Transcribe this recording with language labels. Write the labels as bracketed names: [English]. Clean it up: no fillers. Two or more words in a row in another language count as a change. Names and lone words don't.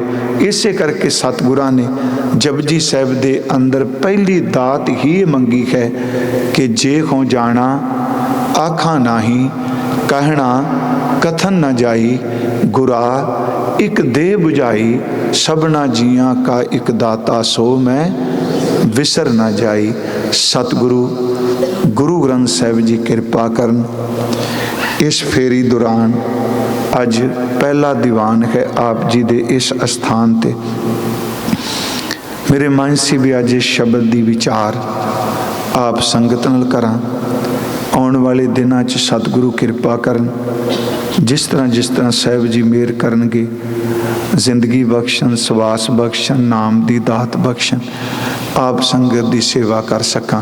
[Punjabi] ਇਸੇ ਕਰਕੇ ਸਤਿਗੁਰਾਂ ਨੇ ਜਪੁਜੀ ਸਾਹਿਬ ਦੇ ਅੰਦਰ ਪਹਿਲੀ ਦਾਤ ਹੀ ਮੰਗੀ ਹੈ ਕਿ ਜੇ ਹੋ ਜਾਣਾ ਆਖਾ ਨਾਹੀ, ਕਹਿਣਾ ਕਥਨ ਨ ਜਾਈ, ਗੁਰਾ ਏਕ ਦੇ ਬੁਝਾਈ, ਸਭਨਾ ਜੀਆਂ ਕਾ ਏਕ ਦਾਤਾ ਸੋ ਮੈਂ ਵਿਸਰ ਨ ਜਾਈ। ਸਤਿਗੁਰੂ ਗੁਰੂ ਗ੍ਰੰਥ ਸਾਹਿਬ ਜੀ ਕਿਰਪਾ ਕਰਨ। ਇਸ ਫੇਰੀ ਦੌਰਾਨ ਅੱਜ ਪਹਿਲਾ ਦੀਵਾਨ ਹੈ ਆਪ ਜੀ ਦੇ ਇਸ ਅਸਥਾਨ ਤੇ। ਮੇਰੇ ਮਨ ਸੇ ਭੀ ਅੱਜ ਇਸ ਸ਼ਬਦ ਕੀ ਵਿਚਾਰ ਆਪ ਸੰਗਤ ਨਾਲ ਕਰਾਂ। ਆਨੇ ਵਾਲੇ ਦਿਨਾਂ ਚ ਸਤਿਗੁਰੂ ਕਿਰਪਾ ਕਰਨ, ਜਿਸ ਤਰ੍ਹਾਂ ਸਾਹਿਬ ਜੀ ਮਿਹਰ ਕਰਨਗੇ, ਜ਼ਿੰਦਗੀ ਬਖ਼ਸ਼ਣ, ਸਵਾਸ ਬਖ਼ਸ਼ਣ, ਨਾਮ ਕੀ ਦਾਤ ਬਖ਼ਸ਼ਣ, ਆਪ ਸੰਗਤ ਕੀ ਸੇਵਾ ਕਰ ਸਕਾਂ।